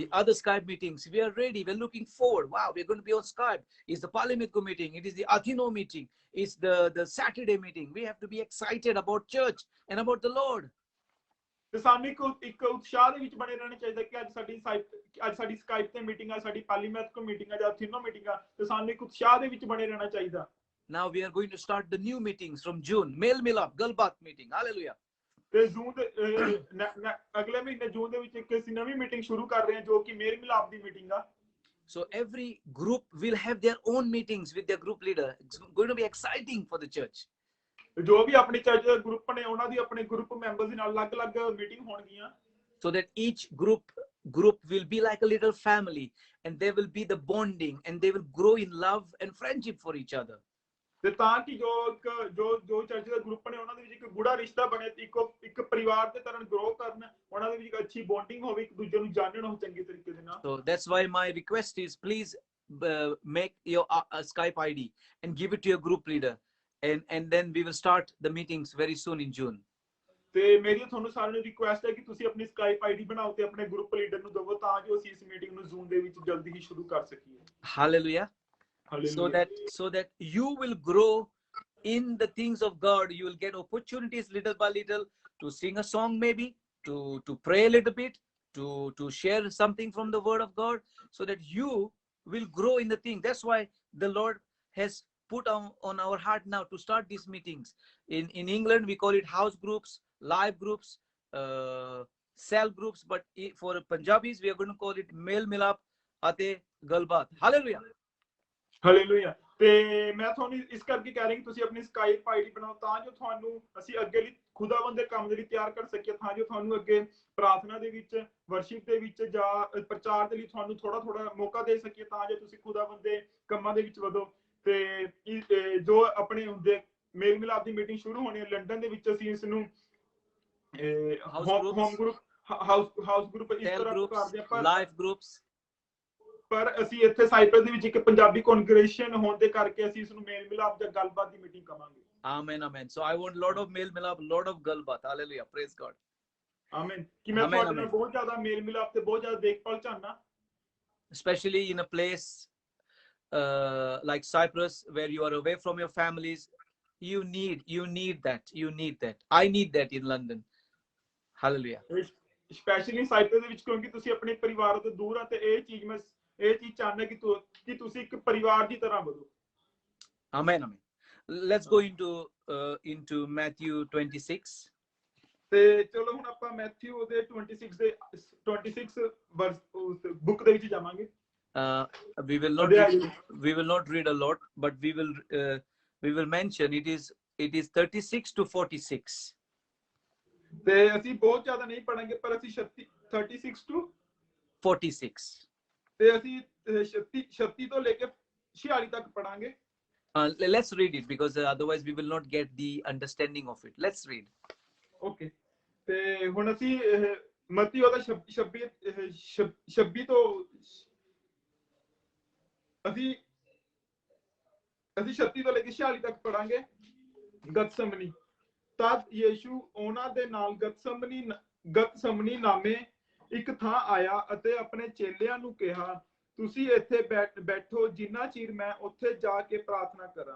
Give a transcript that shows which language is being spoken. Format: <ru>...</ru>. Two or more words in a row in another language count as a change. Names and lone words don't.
<en>The other Skype meetings, we are ready. We're looking forward. Wow, we're going to be on Skype. It's the Palimiko meeting. It is the Athino meeting. It's the Saturday meeting. We have to be excited about church and about the Lord.</en> <pa>ਤੇ ਸਾਨੂੰ ਇੱਕ ਉਤਸ਼ਾਹ ਦੇ ਵਿੱਚ ਬਣੇ ਰਹਿਣਾ ਚਾਹੀਦਾ ਕਿ ਅੱਜ ਸਾਡੀ ਸਕਾਈਪ ਤੇ ਮੀਟਿੰਗ ਆ, ਸਾਡੀ ਪਾਲੀਮੈਥਕੋ ਮੀਟਿੰਗ ਆ ਜਾਂ ਥਿਨੋ ਮੀਟਿੰਗ ਆ, ਤੇ ਸਾਨੂੰ ਇੱਕ ਉਤਸ਼ਾਹ ਦੇ ਵਿੱਚ ਬਣੇ ਰਹਿਣਾ ਚਾਹੀਦਾ।</pa> <en>Now we are going to start the new meetings from June. Mel Milap, Galbat meeting. Hallelujah.</en> <pa>ਤੇ ਜੂਨ ਦੇ ਅਗਲੇ ਮਹੀਨੇ ਜੂਨ ਦੇ ਵਿੱਚ ਇੱਕ ਅਸੀਂ ਨਵੀਂ ਮੀਟਿੰਗ ਸ਼ੁਰੂ ਕਰ ਰਹੇ ਹਾਂ ਜੋ ਕਿ ਮੇਲ ਮਿਲਾਪ ਦੀ ਮੀਟਿੰਗ ਆ।</pa> <en>So every group will have their own meetings with their group leader. It's going to be exciting for the church.</en> <pa>ਜੋ ਵੀ ਆਪਣੀ ਚਰਚ ਦੇ ਗਰੁੱਪ ਨੇ ਉਹਨਾਂ ਦੀ ਆਪਣੇ</pa> <en>group members</en> <pa>ਦੇ ਨਾਲ ਅਲੱਗ-ਅਲੱਗ ਮੀਟਿੰਗ ਹੋਣਗੀਆਂ।</pa> <en>So that each group will be like a little family, and there will be the bonding, and they will grow in love and friendship for each other.</en> <pa>ਤੇ ਤਾਂ ਕਿ ਜੋ ਚਰਚ ਦੇ ਗਰੁੱਪ ਨੇ ਉਹਨਾਂ ਦੇ ਵਿੱਚ ਇੱਕ ਗੂੜਾ ਰਿਸ਼ਤਾ ਬਣੇ, ਇੱਕ ਪਰਿਵਾਰ ਦੇ ਤਰ੍ਹਾਂ ਗਰੋ ਕਰਨ, ਉਹਨਾਂ ਦੇ ਵਿੱਚ ਇੱਕ ਅੱਛੀ ਬੌਂਡਿੰਗ ਹੋਵੇ, ਇੱਕ ਦੂਜੇ ਨੂੰ ਜਾਣਨ ਉਹ ਚੰਗੇ ਤਰੀਕੇ ਦੇ ਨਾਲ।</pa> <en>So that's why my request is please make your Skype ID and give it to your group leader, and then we will start the meetings very soon in June.</en> <pa>ਤੇ ਮੇਰੀ ਤੁਹਾਨੂੰ ਸਾਰਿਆਂ ਨੂੰ ਰਿਕੁਐਸਟ ਹੈ ਕਿ ਤੁਸੀਂ ਆਪਣੀ ਸਕਾਈਪ ਆਈਡੀ ਬਣਾਓ ਤੇ ਆਪਣੇ</pa> <en>group leader</en> <pa>ਨੂੰ ਦਿਵੋ ਤਾਂ ਜੋ ਅਸੀਂ ਇਸ ਮੀਟਿੰਗ ਨੂੰ ਜ਼ੂਮ ਦੇ ਵਿੱਚ ਜਲਦੀ ਹੀ ਸ਼ੁਰੂ ਕਰ ਸਕੀਏ।</pa> <en>Hallelujah. So that you will grow in the things of God. You will get opportunities little by little to sing a song, maybe to pray a little bit, to share something from the Word of God, so that you will grow in the thing. That's why the Lord has put on our heart now to start these meetings. In England we call it house groups, live groups, cell groups, but for Punjabis we are going to call it Mel Milap Ate Galbat. Hallelujah.</en> <pa>ਹਾਲੇਲੂਇਆ। ਤੇ ਮੈਂ ਤੁਹਾਨੂੰ ਇਸ ਕਰਕੇ ਕਹਿ ਰਿਹਾ ਕਿ ਤੁਸੀਂ ਆਪਣੀ ਸਕਾਈਪ ਆਈਡੀ ਬਣਾਓ ਤਾਂ ਜੋ ਤੁਹਾਨੂੰ ਅਸੀਂ ਅੱਗੇ ਲਈ ਖੁਦਾਵੰਦ ਦੇ ਕੰਮ ਦੇ ਲਈ ਤਿਆਰ ਕਰ ਸਕੀਏ, ਤਾਂ ਜੋ ਤੁਹਾਨੂੰ ਅੱਗੇ ਪ੍ਰਾਰਥਨਾ ਦੇ ਵਿੱਚ, ਵਰਸ਼ਿਪ ਦੇ ਵਿੱਚ ਜਾਂ ਪ੍ਰਚਾਰ ਦੇ ਲਈ ਤੁਹਾਨੂੰ ਥੋੜਾ ਮੌਕਾ ਦੇ ਸਕੀਏ, ਤਾਂ ਜੋ ਤੁਸੀਂ ਖੁਦਾਵੰਦ ਦੇ ਕੰਮਾਂ ਦੇ ਵਿੱਚ ਵਧੋ। ਤੇ ਜੋ ਆਪਣੇ ਹੁੰਦੇ ਮੇਲ ਮਿਲਾਪ ਦੀ ਮੀਟਿੰਗ ਸ਼ੁਰੂ ਹੋਣੀ ਹੈ ਲੰਡਨ ਦੇ ਵਿੱਚ, ਅਸੀਂ ਇਸ ਨੂੰ</pa> <en>House</en> <pa>ਹੋਮ</pa> <en>groups, group house group</en> <pa>ਇਸ</pa> <en>cell</en> <pa>ਤਰ੍ਹਾਂ</pa> <en>groups,</en> <pa>ਕਰਦੇ ਆ</pa> <en>life groups.</en> <pa>ਪਰ ਅਸੀਂ ਇੱਥੇ ਸਾਈਪਰਸ ਦੇ ਵਿੱਚ ਇੱਕ ਪੰਜਾਬੀ ਕੌਂਗਰੇਸ਼ਨ ਹੋਣ ਦੇ ਕਰਕੇ ਅਸੀਂ ਇਸ ਨੂੰ ਮੇਲ ਮਿਲਾਪ ਜਾਂ ਗੱਲਬਾਤ ਦੀ ਮੀਟਿੰਗ ਕਵਾਂਗੇ।</pa> <en>Amen, amen. So I want a lot of male milap, lot of galbat. Hallelujah. Praise God.</en> <pa>ਆਮੀਨ। ਕਿ ਮੈਂ</pa> <en>Amen,</en> <pa>ਤੁਹਾਡੇ ਨਾਲ</pa> <en>amen.</en> <pa>ਬਹੁਤ ਜ਼ਿਆਦਾ ਮੇਲ ਮਿਲਾਪ ਤੇ ਬਹੁਤ ਜ਼ਿਆਦਾ ਦੇਖਭਾਲ ਚਾਹਨਾ।</pa> <en>Especially in a place like Cyprus, where you are away from your families, you need that. You need that. I need that in London. Hallelujah.</en> <pa>ਸਪੈਸ਼ਲੀ ਸਾਈਪਰਸ ਦੇ ਵਿੱਚ ਕਿਉਂਕਿ ਤੁਸੀਂ ਆਪਣੇ ਪਰਿਵਾਰ ਤੋਂ ਦੂਰ ਆ ਤੇ ਇਹ ਚੀਜ਼ ਚਾਹਨਾ ਕਿ ਤੁਸੀਂ ਇੱਕ ਪਰਿਵਾਰ ਦੀ ਤਰ੍ਹਾਂ ਵਧੋ।</pa> <en>Amen, amen. Let's go into Matthew 26.</en> <pa>ਤੇ ਚਲੋ ਹੁਣ ਆਪਾਂ ਮੈਥਿਊ ਦੇ 26</pa> <en>verse book</en> <pa>ਦੇ ਵਿੱਚ ਜਾਵਾਂਗੇ।</pa> <en>We will not read a lot, but we will mention it is 36 to 46.</en> <pa>ਤੇ ਅਸੀਂ ਬਹੁਤ ਜ਼ਿਆਦਾ ਨਹੀਂ ਪੜਾਂਗੇ ਪਰ ਅਸੀਂ 36 to 46 ਤੇ ਅਸੀਂ 36 ਤੋਂ ਲੈ ਕੇ 46 ਤੱਕ ਪੜਾਂਗੇ।</pa> <en>Let's read it because otherwise we will not get the understanding of it. Let's read. Okay.</en> <pa>ਤੇ ਹੁਣ ਅਸੀਂ ਮਤੀ ਉਹਦਾ 26 ਤੋਂ ਅਸੀਂ 36 ਤੋਂ ਲੈ ਕੇ 46 ਤੱਕ ਪੜਾਂਗੇ। ਗਤਸਮਨੀ। ਤਦ ਯੀਸ਼ੂ ਉਹਨਾਂ ਦੇ ਨਾਲ ਗਤਸਮਨੀ ਨਾਮੇ ਇੱਕ ਥਾਂ ਆਇਆ ਅਤੇ ਆਪਣੇ ਚੇਲਿਆਂ ਨੂੰ ਕਿਹਾ, ਤੁਸੀਂ ਇੱਥੇ ਬੈਠੋ ਜਿੰਨਾ ਚਿਰ ਮੈਂ ਉੱਥੇ ਜਾ ਕੇ ਪ੍ਰਾਰਥਨਾ ਕਰਾਂ।</pa>